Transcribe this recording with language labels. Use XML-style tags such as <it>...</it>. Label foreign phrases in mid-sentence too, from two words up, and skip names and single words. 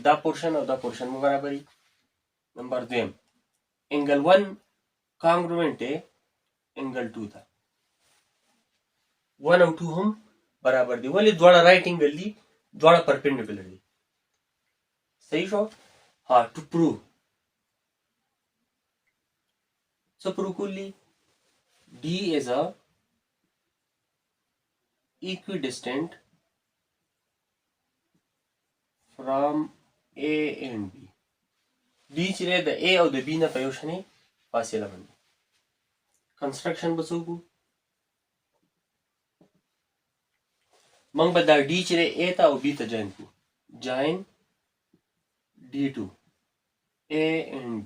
<ps>دا پورشن او دا پورشن مو برابري. نمبر دویم</ps> <en>angle 1 congruent</en> <ps>دی انګل 2 ته. 1 او 2 هم برابر دي. ولې؟ دواړه</ps> <en>right angle</en> <ps>دي، دواړه پرپینډیکولر دي. صحیح شو؟</ps> <en>how to prove</en> <ps>څه پروو کولی؟</ps> <en>D is a equidistant from A and B.</en> <ps>D چې د A او د B نه په یو شانې فاصله باندې. کنسټرکشن به څه وکړو؟ موږ به دا D چې دی A ته او B ته جاین کړو.</ps> <en>جاین D2 A and B.</en>